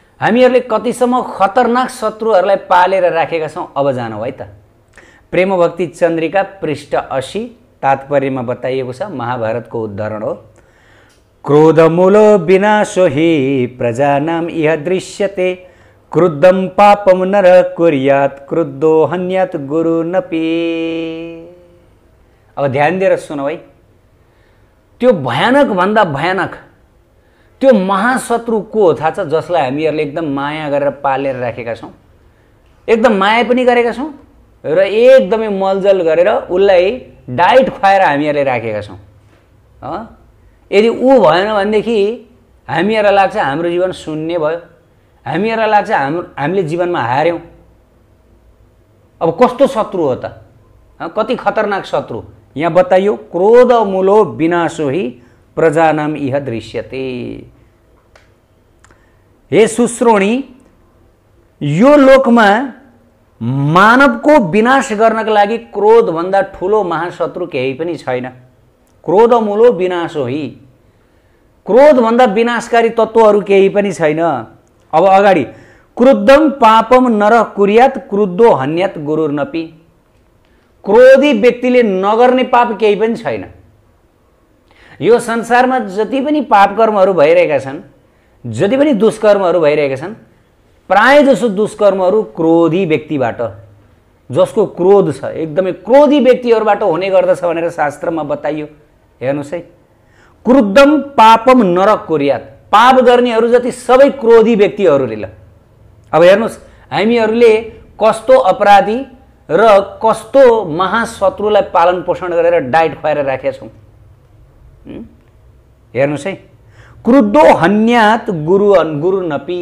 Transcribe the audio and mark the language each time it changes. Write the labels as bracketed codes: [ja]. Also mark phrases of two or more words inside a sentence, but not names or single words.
[ne] हामीहरूले कतिसम्म खतरनाक शत्रुहरूलाई पालेर राखेका छौँ अब जानौँ है त। प्रेम भक्ति चन्द्रिका पृष्ठ 80 तात्पर्यमा बताइएको छ, महाभारतको उदाहरण हो। [sa] क्रोधमूलो विनाशो हि प्रजानाम इह दृश्यते क्रुद्धं पापं नरः कुर्यात् क्रुद्धो हन्यात् गुरुनपि। [ne] अब ध्यान दिएर सुनौ है, त्यो भयानक भन्दा भयानक त्यो महाशत्रु को हो थाहा छ? जसलाई हामीहरूले एकदम माया गरेर पालेर राखेका छौँ, एकदम माया पनि गरेका छौँ र एकदमै मलजल गरेर उसलाई डाइट खुवाएर हामीहरूले राखेका छौँ। यदि ऊ भएन भनेदेखि हामीहरूलाई लाग्छ हाम्रो जीवन शून्य भयो, हामीहरूलाई लाग्छ हामीले जीवनमा हार्यौँ। अब कस्तो शत्रु हो त? कति खतरनाक शत्रु यहाँ बताइयो। [sa] क्रोध मूलो विनाशो हि प्रजानाम इह दृश्यते। हे सुश्रोणी, [ne] यो लोकमा मानवको विनाश गर्नका लागि क्रोध भन्दा ठुलो महाशत्रु केही पनि छैन। [sa] क्रोध मूलो विनाशो हि, [ne] क्रोध भन्दा विनाशकारी तत्त्वहरू केही पनि छैन। अब अगाडि [sa] क्रुद्धम पापम नरः कुर्यात् क्रुद्धो हन्यात् गुरुर्नपि। [ne] क्रोधी व्यक्तिले नगर्ने पाप केही पनि छैन। यो संसारमा जति पनि पाप कर्महरू भइरहेका छन्, जति पनि दुष्कर्महरू भइरहेका छन्, प्राय जसो दुष्कर्महरू क्रोधी व्यक्तिबाट, जसको क्रोध छ, एकदमै क्रोधी व्यक्तिहरूबाट हुने गर्दछ भनेर शास्त्रमा बताइयो। हेर्नुहोस् है, [sa] क्रुद्धम पापम नरः कुर्यात्। [ne] पाप गर्नेहरू जति सबै क्रोधी व्यक्तिहरूले। ल अब हेर्नुहोस्, हामीहरूले कस्तो अपराधी र कस्तो महाशत्रुलाई पालन पोषण गरेर डाइट खुवाएर राखेका छौँ। हेर्नुहोस् है, [sa] क्रुद्धो हन्यात् गुरुनपि।